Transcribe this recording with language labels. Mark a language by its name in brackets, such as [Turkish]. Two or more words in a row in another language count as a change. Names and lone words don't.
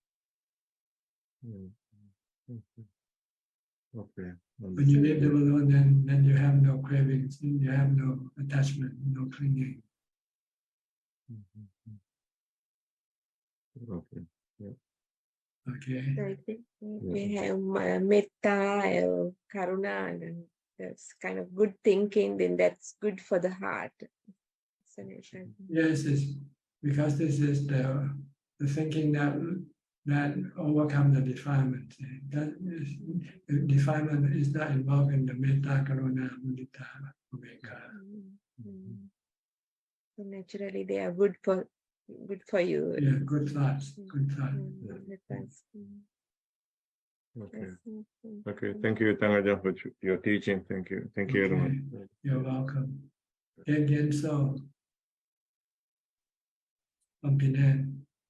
[English] Okay. When you leave them alone, then you have no cravings, you have no attachment, no clinging. Okay. Yeah. Okay. So I think we have [Pali] metta, karuna, [English] and that's kind of good thinking, then that's good for the heart. Yes, it's because this is the thinking that overcome the defilement. The defilement is not involved in the [Pali] metta, karuna, mudita, ubeka. [English] So naturally, they are good for you. Yeah, good thoughts. Good thoughts. Okay. Thank you, Tangajan, for your teaching. Thank you. Thank you, everyone. You're welcome. Again, so from Penang.